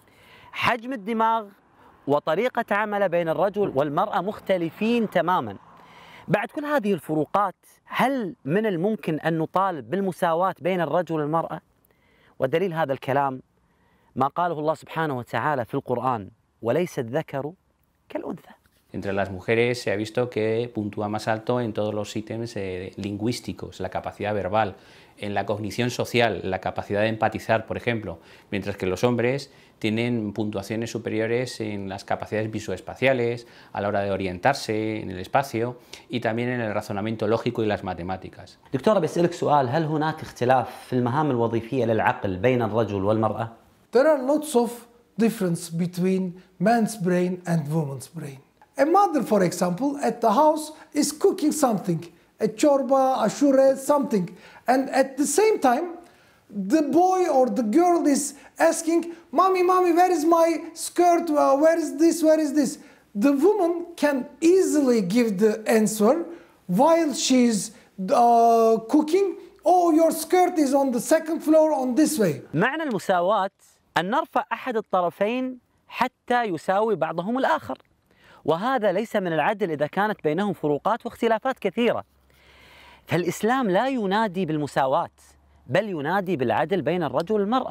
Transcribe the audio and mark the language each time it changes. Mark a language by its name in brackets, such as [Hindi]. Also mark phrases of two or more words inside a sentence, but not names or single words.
[Arabic] حجم الدماغ وطريقة عمله بين الرجل والمرأة مختلفين تماما. بعد كل هذه الفروقات هل من الممكن أن نطالب بالمساواة بين الرجل والمرأة؟ ودليل هذا الكلام ما قاله الله سبحانه وتعالى في القرآن: وليس الذكر كالأنثى. [Spanish] Entre las mujeres se ha visto que puntúa más alto en todos los ítems lingüísticos, la capacidad verbal, en la cognición social, la capacidad de empatizar, por ejemplo, mientras que los hombres tienen puntuaciones superiores en las capacidades visoespaciales, a la hora de orientarse en el espacio y también en el razonamiento lógico y las matemáticas. دكتورة، بسألك سؤال: هل هناك اختلاف في المهام الوظيفية للعقل بين الرجل والمرأة؟ [English] There are lots of difference between man's brain and woman's brain. A mother, for example, at the house is cooking something, a chorba, a shure, something. And at the same time, the boy or the girl is asking, Mommy, Mommy, where is my skirt? Where is this? Where is this? The woman can easily give the answer while she's cooking. Oh, your skirt is on the second floor on this way. [Arabic] معنى المساواة أن نرفع أحد الطرفين حتى يساوي بعضهم الآخر، وهذا ليس من العدل إذا كانت بينهم فروقات واختلافات كثيرة. فالإسلام لا ينادي بالمساواة بل ينادي بالعدل بين الرجل والمرأة.